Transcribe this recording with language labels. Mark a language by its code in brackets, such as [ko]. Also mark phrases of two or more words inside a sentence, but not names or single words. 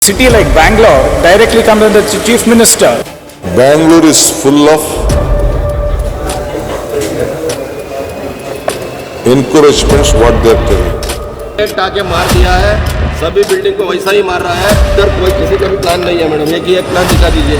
[en] City like Bangalore directly comes under the chief minister. Bangalore is full of encouragements what they are telling. [hi] टाके मार दिया है, सभी बिल्डिंग को वैसा ही मार रहा है. इधर कोई किसी का भी प्लान नहीं है मैडम. एक प्लान दिखा दीजिए.